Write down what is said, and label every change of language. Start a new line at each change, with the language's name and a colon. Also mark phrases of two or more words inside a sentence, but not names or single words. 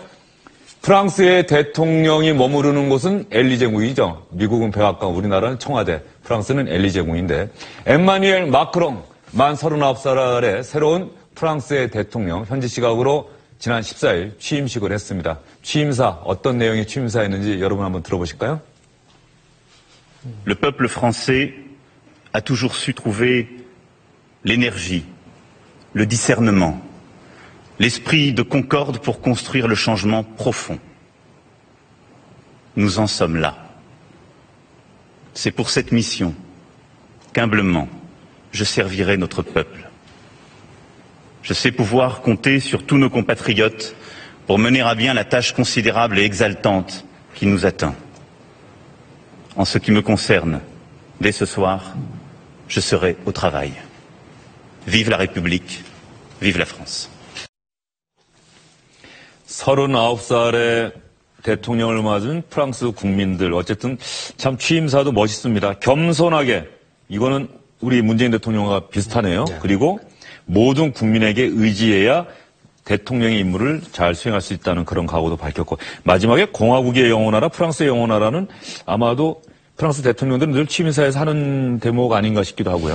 Korean: 프랑스의 대통령이 머무르는 곳은 엘리제궁이죠. 미국은 백악관, 우리나라는 청와대, 프랑스는 엘리제궁인데 엠마누엘 마크롱 만 39살의 새로운 프랑스의 대통령 현지 시각으로 지난 14일 취임식을 했습니다. 취임사 어떤 내용의 취임사였는지 여러분 한번 들어보실까요?
French: Le peuple français a toujours su trouver l'énergie, le discernement, l'esprit de concorde pour construire le changement profond. Nous en sommes là. C'est pour cette mission qu'humblement je servirai notre peuple. Je sais pouvoir compter sur tous nos compatriotes pour mener à bien la tâche considérable et exaltante qui nous attend. En ce qui me concerne, dès ce soir, je serai au travail. Vive la République, vive la France.
Korean: 39살의 대통령을 맞은 프랑스 국민들, 어쨌든 참 취임사도 멋있습니다. 겸손하게, 이거는 우리 문재인 대통령과 비슷하네요. 그리고 모든 국민에게 의지해야 대통령의 임무를 잘 수행할 수 있다는 그런 각오도 밝혔고, 마지막에 공화국의 영원하라, 프랑스의 영원하라는 아마도 프랑스 대통령들은 늘 취임사에서 하는 대목 아닌가 싶기도 하고요.